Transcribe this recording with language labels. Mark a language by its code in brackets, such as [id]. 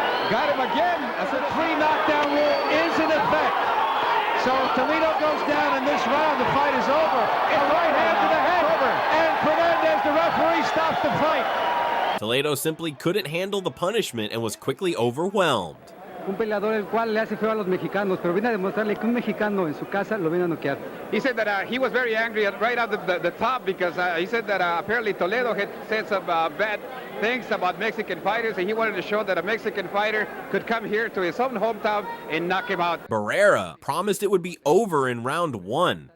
[en] Got him again. As a 3-knockdown rule is in effect. So Toledo goes down in this round. The fight is over. A right hand to the head. And Fernandez, the referee, stops the fight. Toledo simply couldn't handle the punishment and was quickly overwhelmed. [es] Un peleador el cual le hace feo a los mexicanos, pero viene a demostrarle que un mexicano en su casa lo viene a noquear. [en] He said that he was very angry right out the top because he said that apparently Toledo had said some bad things about Mexican fighters, and he wanted to show that a Mexican fighter could come here to his own hometown and knock him out. Barrera promised it would be over in round 1.